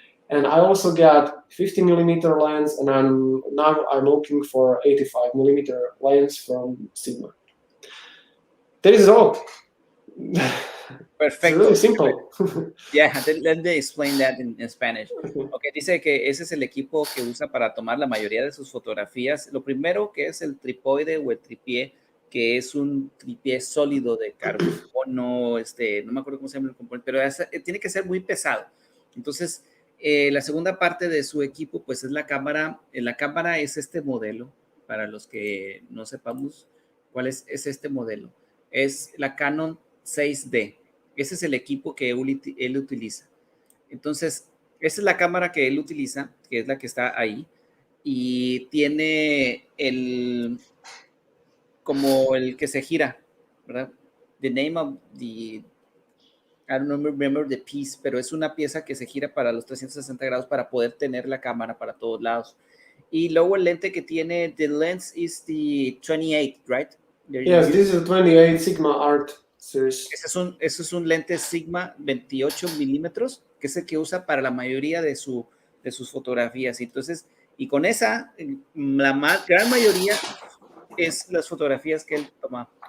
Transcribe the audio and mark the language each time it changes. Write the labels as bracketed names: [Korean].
[English] And I also got 50 millimeter lens, and I'm looking for 85 millimeter lens from Sigma. That is all. [Spanish] Perfecto. [English] It's really simple. Yeah, let me explain that in Spanish. [Spanish] Okay, dice que ese es el equipo que usa para tomar la mayoría de sus fotografías. Lo primero que es el trípode o el tripié, que es un tripié sólido de carbono, no me acuerdo cómo se llama el componente, pero tiene que ser muy pesado. Entonces, la segunda parte de su equipo, pues es la cámara. La cámara es este modelo, para los que no sepamos cuál es este modelo. Es la Canon 6D. Ese es el equipo que él utiliza. Entonces, esa es la cámara que él utiliza, que es la que está ahí, y tiene como el que se gira, ¿verdad? [English] The name of the, I don't remember the piece, [Spanish] pero es una pieza que se gira para los 360 grados para poder tener la cámara para todos lados. Y luego el lente que tiene, [English] the lens is the 28, right? Yes, this is 28 Sigma Art series. [Spanish] Ese es un lente Sigma 28 milímetros, que es el que usa para la mayoría de sus fotografías. Entonces, y con esa, la gran mayoría es las fotografías que él toma.